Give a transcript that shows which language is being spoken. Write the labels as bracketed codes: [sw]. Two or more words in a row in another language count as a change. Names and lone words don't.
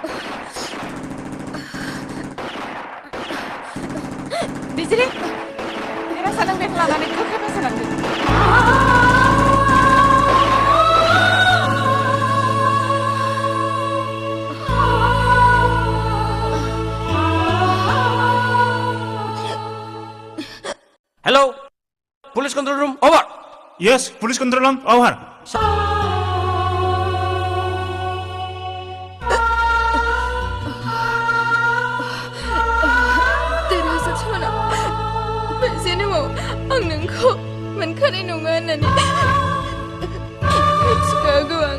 [brx] दैजिरि देरहासार नों बेखौ लानानै गोख्रै फैसालांदो [en] Hello police control room over Yes, police control room, over. [brx] देरहासार सना मोनसे न'आव आं नोंखौ मोनखानाय नङा होननानै मिथिखागौ आं